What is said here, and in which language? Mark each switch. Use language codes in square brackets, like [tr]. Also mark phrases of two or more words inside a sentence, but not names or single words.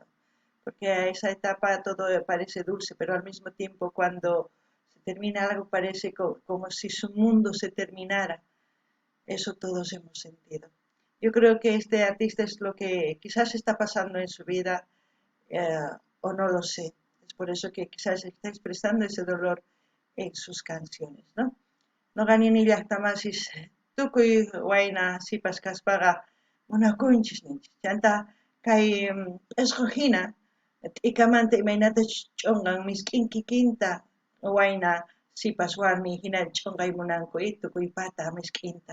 [es] Porque a esa etapa todo parece dulce, pero al mismo tiempo cuando se termina algo parece como si su mundo se terminara. Eso todos hemos sentido. Yo creo que este artista es lo que quizás está pasando en su vida, o no lo sé. Es por eso que quizás está expresando ese dolor en sus canciones, ¿no? [qu] No ganini llaqtamasis tukuy wayna sipas kaspaqa munakunchis ninchis. Chanta kay esqojina t'ikamanta imaynata ch'unqan misk'in kikinta wayna sipas warmi hina ch'unqay munanku tukuy pata misk'inta.